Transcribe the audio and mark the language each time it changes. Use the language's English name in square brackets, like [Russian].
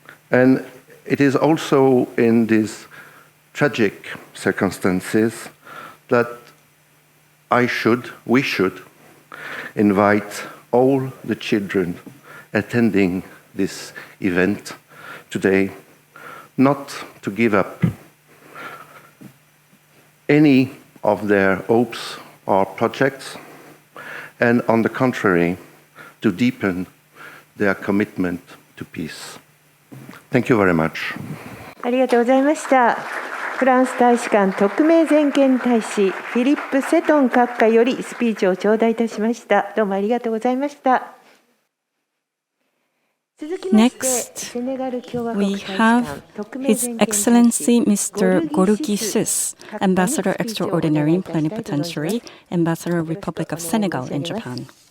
[English] And it is also in these tragic circumstances that we should invite all the children attending this event today not to give up any of their hopes or projects, and on the contrary, to deepen their commitment to peace. Thank you very much. [Japanese] ありがとうございました。フランス大使館特命全権大使フィリップ・セトン閣下よりスピーチを頂戴いたしました。どうもありがとうございました。 [English] Next, we have His Excellency Mr. Gorgui, Ambassador Extraordinary and Plenipotentiary, Ambassador Republic of Senegal in Japan.